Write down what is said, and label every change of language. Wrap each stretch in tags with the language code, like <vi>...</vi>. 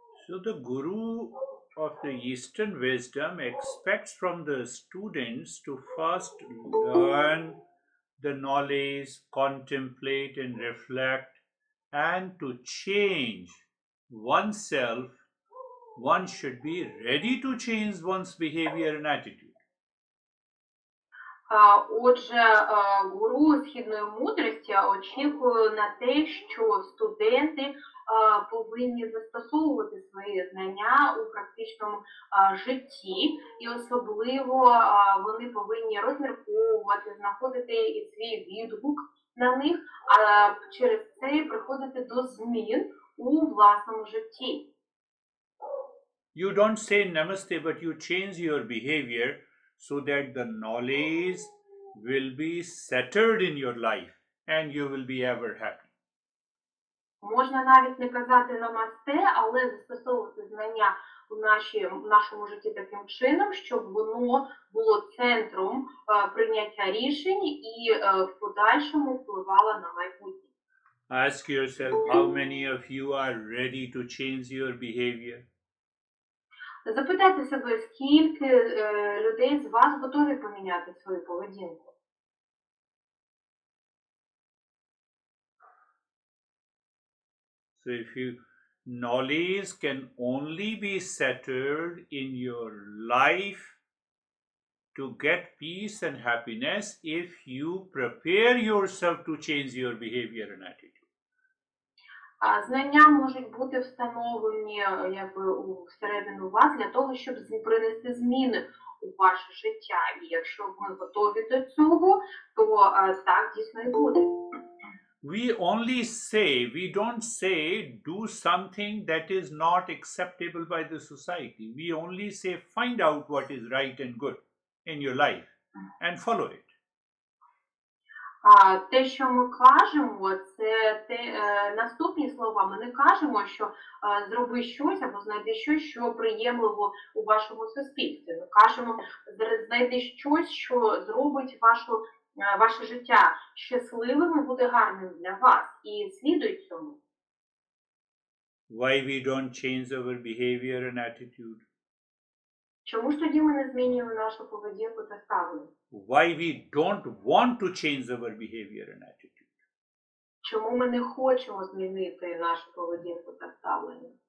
<en>So the guru of the Eastern wisdom expects from the students to first learn the knowledge, contemplate and reflect, and to change oneself. One should be ready to change one's behavior and attitude.</en> <uk>Отже, гуру східної мудрості очікує на те, що студенти повинні застосовувати свої знання у практичному житті, і особливо вони повинні розмірковувати, знаходити свій відгук на них, а через це приходити до змін у власному житті.</uk> <en>You don't say namaste, but you change your behavior so that the knowledge will be settled in your life and you will be ever happy.</en> <uk>Можна навіть не казати намасте, але застосовувати знання в нашому житті таким чином, щоб воно було центром прийняття рішень і в подальшому впливало на майбутнє.</uk> <en>Ask yourself how many of you are ready to change your behavior.</en> <uk>Запитайте себе, скільки людей з вас готові поміняти свою поведінку.</uk> <en>So if knowledge can only be settled in your life to get peace and happiness if you prepare yourself to change your behavior and attitude.</en> <uk>Знання можуть бути встановлені всередину вас для того, щоб принести зміни у ваше життя. І якщо ми готові до цього, то так дійсно і буде.</uk> <en>We don't say do something that is not acceptable by the society. We only say find out what is right and good in your life and follow it.</en> <uk>Те, що ми кажемо, це наступні слова. Ми не кажемо, що зроби щось або знайди щось, що приємливо у вашому суспільстві. Ми кажемо, знайди щось, що зробить ваше життя щасливим і буде гарним для вас. І слідуй цьому.</uk> <en>Why we don't change our behavior and attitude?</en> <uk>Чому ж тоді ми не змінюємо нашу поведінку та ставлення?</uk> <en>Why we don't want to change our behavior and attitude?</en> <uk>Чому ми не хочемо змінити нашу поведінку та ставлення?</uk>